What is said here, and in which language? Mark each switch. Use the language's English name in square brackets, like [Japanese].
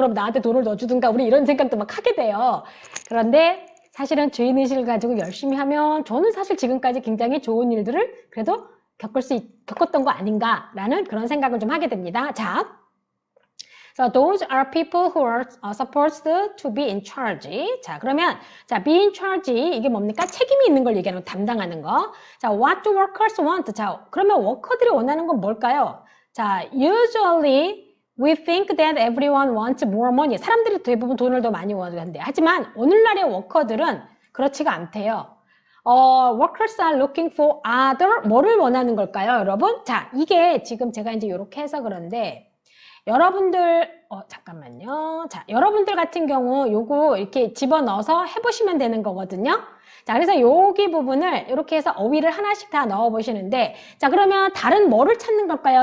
[Korean] 그럼 나한테 돈을 넣어주든가 우리 이런 생각도 막 하게 돼요. 그런데 사실은 주인의식을 가지고 열심히 하면 저는 사실 지금까지 굉장히 좋은 일들을 그래도 겪었던 거 아닌가라는 그런 생각을 좀 하게 됩니다. [English] 자, So those are people who are supposed to be in charge. [Korean] 자, 그러면 자, be in charge 이게 뭡니까? 책임이 있는 걸 얘기하는 거, 담당하는 거. [English] 자, what do workers want? [Korean] 자, 그러면 워커들이 원하는 건 뭘까요? [English] 자, usually we think that everyone wants more money. [Korean] 사람들이 대부분 돈을 더 많이 원한대. 하지만 오늘날의 워커들은 그렇지가 않대요. [English] Workers are looking for other. [Korean] 뭐를 원하는 걸까요, 여러분? 자, 이게 지금 제가 이제 이렇게 해서 그런데 여러분들, 잠깐만요. 자, 여러분들 같은 경우 요거 이렇게 집어넣어서 해보시면 되는 거거든요. 자, 그래서 여기 부분을 이렇게 해서 어휘를 하나씩 다 넣어보시는데, 자, 그러면 다른 뭐를 찾는 걸까요?